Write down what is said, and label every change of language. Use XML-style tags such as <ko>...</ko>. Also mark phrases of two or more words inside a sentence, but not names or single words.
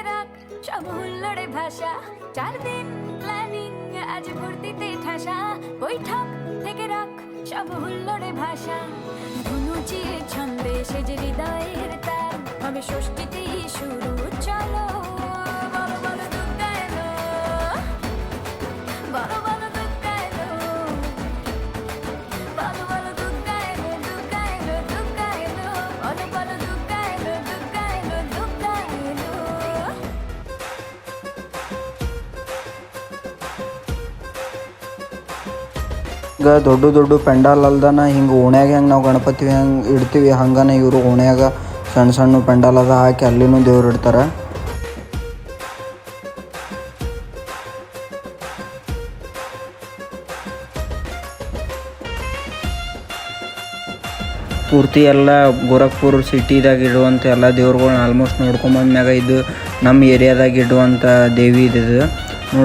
<bn>রাখ সব হুল্লোড়ে ভাষা 4 দিন প্ল্যানিং আজি পুরতি তে ঠাশা বৈঠক থেকে রাখ সব হুল্লোড়ে ভাষা ধুনুচিয়ে ছন্দে সেজে হৃদয়ের তার হবে ষষ্ঠীতে শুরু চলো বলো বলো দুর্গা এলো বলো বলো দুর্গা এলো বলো বলো দুর্গা এলো দুর্গা এলো দুর্গা এলো বলো বলো দুর্গা এলো দুর্গা এলো দুর্গা এলো.</bn> <kn>ಈಗ ದೊಡ್ಡ ಪೆಂಡಾಲ್ ಅಲ್ದನ ಹಿಂಗೆ ಓಣ್ಯಾಗ ಹೆಂಗೆ ನಾವು ಗಣಪತಿ ಹೆಂಗೆ ಇಡ್ತೀವಿ ಹಂಗನ ಇವರು ಓಣ್ಯಾಗ ಸಣ್ಣ ಪೆಂಡಾಲ್ ಅದ ಹಾಕಿ ಅಲ್ಲಿನೂ ದೇವ್ರು ಇಡ್ತಾರೆ. ಪೂರ್ತಿ ಎಲ್ಲ ಗೋರಖ್ಪುರ ಸಿಟಿದಾಗ ಇಡುವಂಥ ಎಲ್ಲ ದೇವ್ರುಗಳ್ನ ಆಲ್ಮೋಸ್ಟ್ ನೋಡ್ಕೊಂಬಂದ್ಮ್ಯಾಗ ಇದು ನಮ್ಮ ಏರಿಯಾದಾಗ ಇಡುವಂಥ ದೇವಿ ಇದು ನೋಡ್ರಿ.</kn>